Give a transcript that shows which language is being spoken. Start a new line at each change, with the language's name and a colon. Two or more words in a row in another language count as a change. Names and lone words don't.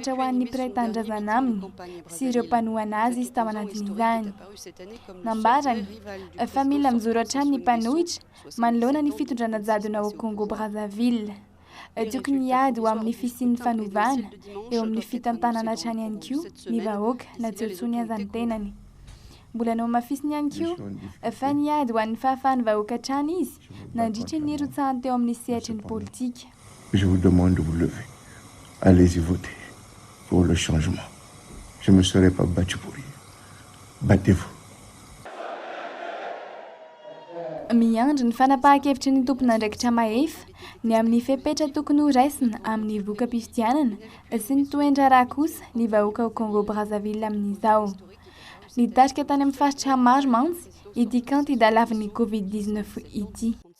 Malagasy: ho an'ny mpiray tanindrazana aminy sy ireo mpanohana azy izy tao anatin'izany nambarany fa mila mijoro hatrany ny mpanohitra manoloana ny fitondrana jadona ao Congo Brazzaville tokony hiady ho amin'ny fisian'ny fanovana eo amin'ny fitantanana hatrany ihany koa ny vahoaka na tseotsony aza ny tenany mbola nao mafisiny ihany koa fa niady ho an'ny fahafahany vahoaka hatrany izy nandritra ny rotsahany teo amin'ny sehatry ny politika.
French: Je vous demande de vous lever. Allez-y voter pour le changement. Je ne me serai pas battu pour rien. Battez-vous.
Malagasy: Miandry ny fanapahan-kevitry ny tompon'andraikitra mahefa ny amin'ny fepetra tokony ho raisina amin'ny voka-pifidianana sy ny toendra raha kosa ny vahoaka ao Congo Brazzaville amin'izao. Nitarika tany amin'ny faritra maro mantsy ity kantida lavin'ny Covid-19 ity.